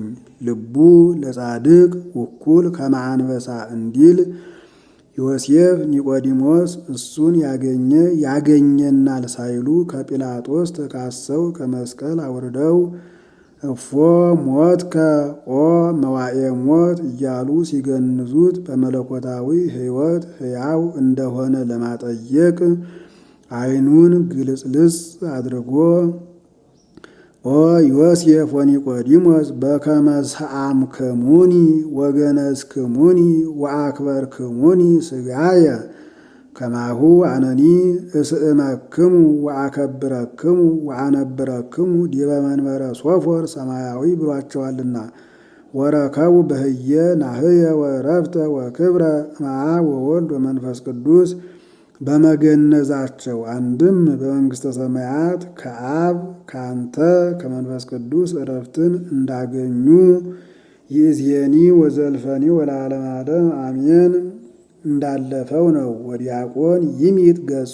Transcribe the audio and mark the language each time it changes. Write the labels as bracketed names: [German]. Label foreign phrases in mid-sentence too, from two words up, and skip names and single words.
[Geez] ልቡ ለጻድቅ ውኩል ከመ አንበሳ [Amharic] እንዲል ዮሴፍ ኒቆዲሞስ እሱን ያገኘናል ሳይሉ ከጲላጦስ ተካሰው ከመስቀል አውርደው [Geez] እፎ ሞትከ ኦ መዋዕየ ሞት [Amharic] እያሉ ሲገንዙት በመለኮታዊ ሕይወት ሕያው እንደሆነ ለማጠየቅ ዓይኑን ግልጽልጽ አድርጎ [Geez] ኦ ዮሴፍ ወኒቆዲሞስ በከመ ሰአምክሙኒ ወገነዝክሙኒ ወአክበርክሙኒ ሥጋየ ከማሁ አነኒ እስእመክሙ ወአከብረክሙ ወአነብረክሙ ዲበ መንበረ ሶፎር ሰማያዊ ብሏቸዋልና። ወረከቡ በህየ ናህየ ወረፍተ ወክብረ እምአብ ወወልድ ወመንፈስ ቅዱስ [Amharic] በመገነዛቸው አንድም በመንግሥተ ሰማያት ከአብ ከአንተ ከመንፈስ ቅዱስ ዕረፍትን እንዳገኙ [Geez] ይእዜኒ ወዘልፈኒ ወለዓለመ ዓለም አሜን [Amharic] እንዳለፈው ነው። [Geez] ወዲያቆን ይሚጥ ገጾ